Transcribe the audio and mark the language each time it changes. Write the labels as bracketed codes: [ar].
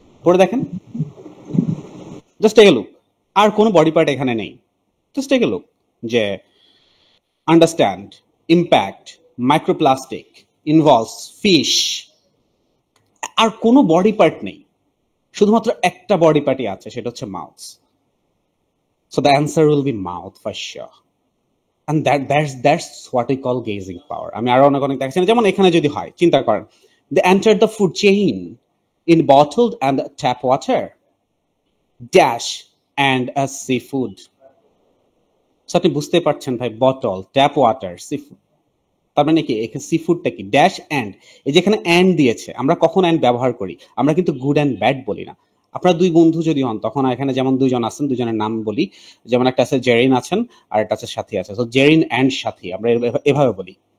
[bn] পরে দেখেন, [en] just take a look, [bn] আর কোনো বডি পার্ট এখানে নেই। [en] just take a look, [bn] যে understand, impact, microplastic, involves, fish, আর কোনো বডি পার্ট নেই, শুধুমাত্র একটা বডি পার্টই আছে, সেটা হচ্ছে mouth. [en] So the answer will be mouth for sure. And that's what we call gazing power. [bn] আমি আরো অনেক দেখছি, যেমন এখানে যদি হয়, চিন্তা করেন, [en] they entered the food chain in bottled and tap water, dash and a seafood. [bn] So আপনি বুঝতে পারছেন ভাই, বটল, ট্যাপ ওয়াটার, সিফুড, তার মানে কি এখানে সিফুডটা কি? ড্যাশ অ্যান্ড, এই যেখানে অ্যান্ড দিয়েছে, আমরা কখন অ্যান্ড ব্যবহার করি? আমরা কিন্তু গুড অ্যান্ড ব্যাড বলি না। আপনারা দুই বন্ধু যদি হন, তখন এখানে যেমন দুইজন আছেন, দুজনের নাম বলি, যেমন একটা আছে জেরিন আছেন আর একটা আছে সাথী আছে, তো জেরিন অ্যান্ড সাথী আমরা এভাবে বলি।